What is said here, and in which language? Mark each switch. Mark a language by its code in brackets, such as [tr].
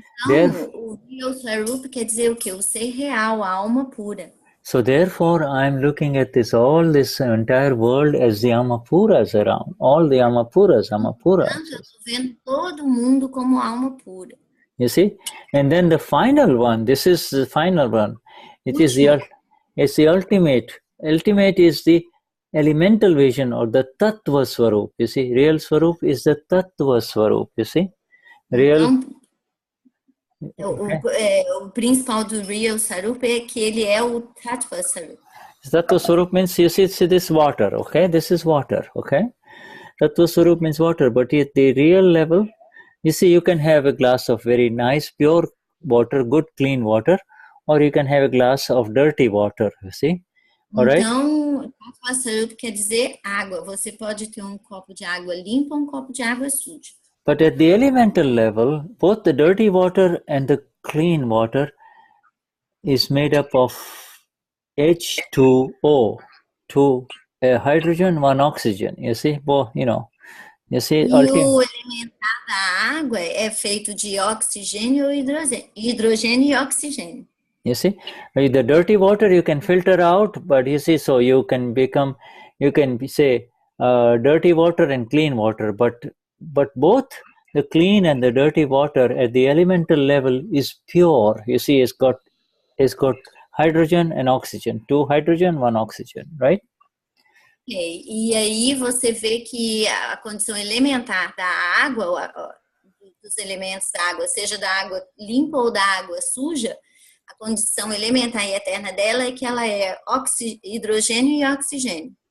[pt] Então, o real Swarup quer dizer o quê? O ser real, a alma pura. [en] So therefore, I'm looking at all this entire world as the Amapuras around. All the Amapuras. [pt] Portanto, eu estou vendo todo mundo como alma pura. [en] You see? And then the final one, this is the final one, it's the ultimate. Ultimate is the elemental vision or the tattva swarup. You see, real swarup is the tattva swarup. You see, real. O principal do real swarup é que ele é o tattva swarup. Tattva swarup means, you see this water. Okay, this is water. Okay, tattva swarup means water, but at the real level, you see, you can have a glass of very nice pure water, good clean water, or you can have a glass of dirty water. You see. [pt] Então, tattva swarup quer dizer água. Você pode ter um copo de água limpa ou um copo de água suja. [en] But at the elemental level, both the dirty water and the clean water is made up of H2O, two hydrogen, one oxygen. You see, you see. [pt] E o elementar da água é feito de oxigênio ou hidrogênio e oxigênio. [en] You see, the dirty water you can filter out, but you see, so you can say dirty water and clean water, but both the clean and the dirty water at the elemental level is pure. You see, it's got hydrogen and oxygen, 2 hydrogen, 1 oxygen, right? Okay. [pt] E aí você vê que a condição elementar da água, dos elementos da água, seja da água limpa ou da água suja, a condição elementar e eterna dela é que ela é hidrogênio e oxigênio.